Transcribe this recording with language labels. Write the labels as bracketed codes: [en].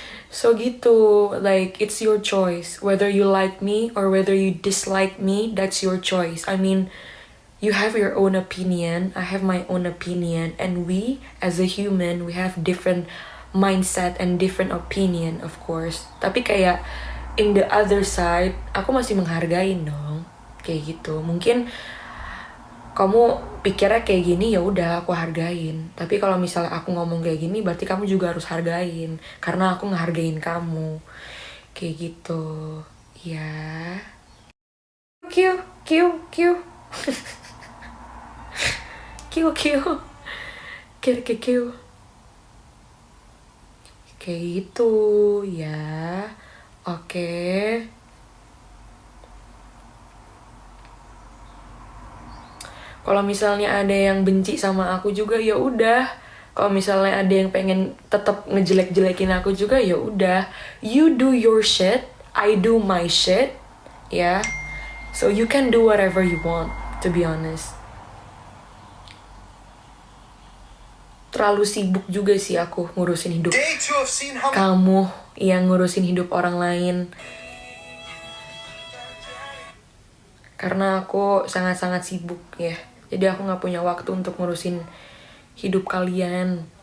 [en] So gitu, like it's your choice. Whether you like me or whether you dislike me, that's your choice. I mean, you have your own opinion, I have my own opinion, and we as a human, we have different mindset and different opinion, of course. [id] Tapi kayak [en] in the other side [id] aku masih menghargain dong, kayak gitu. Mungkin kamu pikirnya kayak gini, ya udah aku hargain. Tapi kalau misalnya aku ngomong kayak gini, berarti kamu juga harus hargain, karena aku ngehargain kamu, kayak gitu ya. Kiu kiu kiu kiu kiu kiu kiu kiu, kayak gitu ya. Oke. Kalau misalnya ada yang benci sama aku juga, ya udah. Kalau misalnya ada yang pengen tetap ngejelek-jelekin aku juga, ya udah. [en] You do your shit, I do my shit, ya. So you can do whatever you want, to be honest. [id] Terlalu sibuk juga sih aku ngurusin hidup kamu yang ngurusin hidup orang lain. Karena aku sangat-sangat sibuk ya. Jadi aku gak punya waktu untuk ngurusin hidup kalian.